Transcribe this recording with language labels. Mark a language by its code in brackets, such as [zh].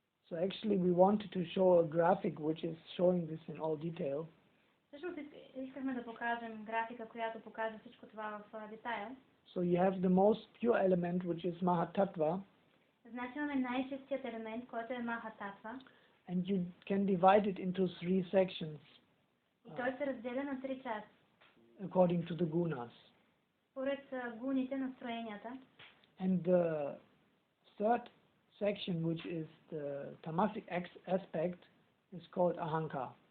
[en] So actually we wanted to show a graphic which is showing this in all detail. [bg] Всъщност искахме да покажем графика, която показва всичко това в детайл. [en] So you have the most pure element which is Mahatattva, [bg] Значи имаме най-чистият елемент, който е Махататва, [en] and you can divide it into 3 sections [bg] и той се разделя на 3 части, [en] according to the gunas. [bg] според гуните, настроенията. [en] And the third section, which is the tamasic aspect, is called ahankar.